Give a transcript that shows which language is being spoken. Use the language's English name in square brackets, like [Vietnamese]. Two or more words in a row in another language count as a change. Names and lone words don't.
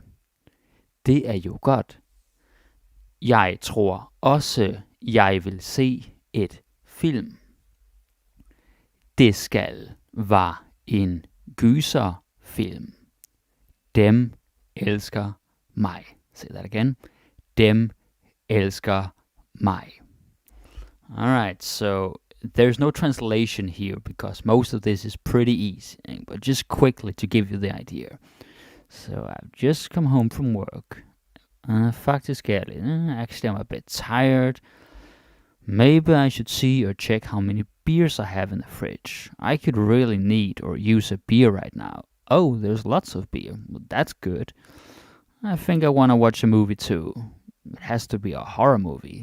[Danish] Det er jo godt. Jeg tror også, jeg vil se et film. Det skal være en gyserfilm. Dem elsker mig. [English] Say that again. [Danish] Dem elsker mig. [English] Alright, so there's no translation here because most of this is pretty easy, but just quickly to give you the idea. So I've just come home from work. [Danish] Faktisk er det, [English] actually I'm a bit tired. Maybe I should see or check how many beers I have in the fridge. I could really need or use a beer right now. Oh, there's lots of beer. Well, that's good. I think I want to watch a movie too. It has to be a horror movie.